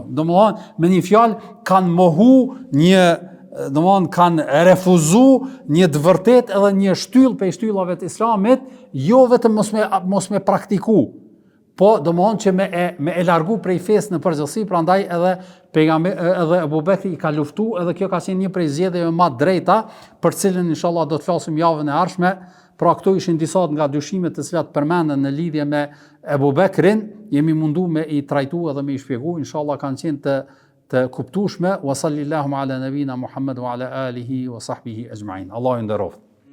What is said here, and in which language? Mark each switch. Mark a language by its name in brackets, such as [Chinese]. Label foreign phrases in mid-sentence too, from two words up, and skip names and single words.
[Albanian] Domethënë, me një fjalë kanë mohu kanë refuzu një të vërtet edhe një shtyllë për shtyllave të islamit, jo vetëm mos me praktiku, po domethënë që me e largu prej fesë në përgjithësi, prandaj edhe Abu Bekri i ka luftu, edhe kjo ka qenë një prej zgjedhjeve më të drejta, për cilën inshallah do të flasim javën e ardhshme. Pra këto ishin disa nga dyshimet të cilat përmenden në lidhje me Abu Bekrin, jemi mundu me i trajtu edhe me i shpjegu, inshallah kanë qenë të kuptueshme. [Arabic] وصلى الله على نبينا محمد وعلى آله وصحبه أجمعين. [Albanian] Allahu nderoft.